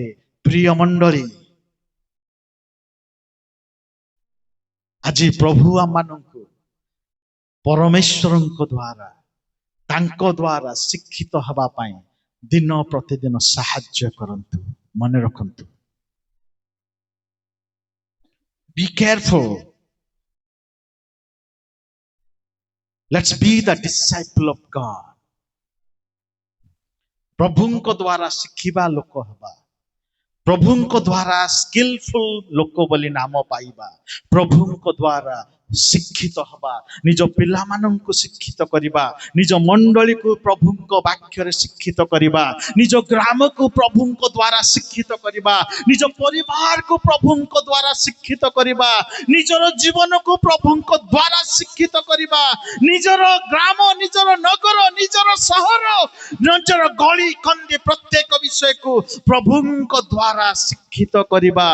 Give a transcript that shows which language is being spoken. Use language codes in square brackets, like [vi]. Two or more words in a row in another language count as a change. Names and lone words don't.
[or] ପ୍ରିୟ ମଣ୍ଡଳୀ, ଆଜି ପ୍ରଭୁ ଆମମାନଙ୍କୁ ପରମେଶ୍ୱରଙ୍କ ଦ୍ୱାରା, ତାଙ୍କ ଦ୍ୱାରା ଶିକ୍ଷିତ ହେବା ପାଇଁ ଦିନ ପ୍ରତିଦିନ ସାହାଯ୍ୟ କରନ୍ତୁ। ମନେ ରଖନ୍ତୁ, [en] be careful, let's be the disciple of God. [or] ପ୍ରଭୁଙ୍କ ଦ୍ୱାରା ଶିଖିବା ଲୋକ ହେବା, ପ୍ରଭୁଙ୍କ ଦ୍ୱାରା ସ୍କିଲଫୁଲ ଲୋକ ବୋଲି ନାମ ପାଇବା, ପ୍ରଭୁଙ୍କ ଦ୍ୱାରା ଶିକ୍ଷିତ ହେବା, ନିଜ ପିଲାମାନଙ୍କୁ ଶିକ୍ଷିତ କରିବା, ନିଜ ମଣ୍ଡଳୀକୁ ପ୍ରଭୁଙ୍କ ବାକ୍ୟରେ ଶିକ୍ଷିତ କରିବା, ନିଜ ଗ୍ରାମକୁ ପ୍ରଭୁଙ୍କ ଦ୍ୱାରା ଶିକ୍ଷିତ କରିବା, ନିଜ ପରିବାରକୁ ପ୍ରଭୁଙ୍କ ଦ୍ୱାରା ଶିକ୍ଷିତ କରିବା, ନିଜର ଜୀବନକୁ ପ୍ରଭୁଙ୍କ ଦ୍ୱାରା ଶିକ୍ଷିତ କରିବା, ନିଜର ଗ୍ରାମ, ନିଜର ନଗର, ନିଜର ସହର, ନିଜର ଗଳି କନ୍ଦି ପ୍ରତ୍ୟେକ ବିଷୟକୁ ପ୍ରଭୁଙ୍କ ଦ୍ୱାରା ଶିକ୍ଷିତ କରିବା।